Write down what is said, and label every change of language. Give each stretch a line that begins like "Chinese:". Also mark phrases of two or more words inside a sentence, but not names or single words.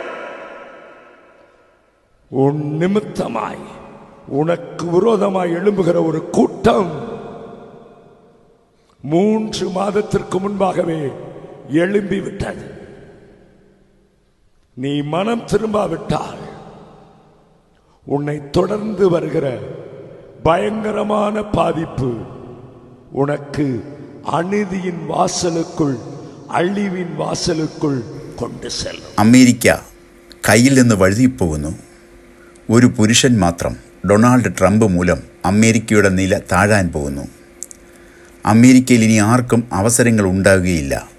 Tamil: உன் நிமித்தமாய் உனக்கு விரோதமாய் எழும்புகிற ஒரு கூட்டம் 3 மாதத்திற்கு முன்பாகவே எழும்பிவிட்டது. நீ மனம் திரும்பாவிட்டால் உன்னை தொடர்ந்து வருகிற பயங்கரமான பாதிப்பு உனக்கு அநீதியின் வாசலுக்குள், அழிவின் வாசலுக்குள் கொண்டு செல்லும்.
Malayalam: അമേരിക്ക കയ്യിൽ നിന്ന് വഴുതിപ്പോകുന്നു. ഒരു പുരുഷൻ മാത്രം, ഡൊണാൾഡ് ട്രംപ് മൂലം അമേരിക്കയുടെ നില താഴാൻ പോകുന്നു. അമേരിക്കയിൽ ഇനി ആർക്കും അവസരങ്ങൾ ഉണ്ടാകുകയില്ല.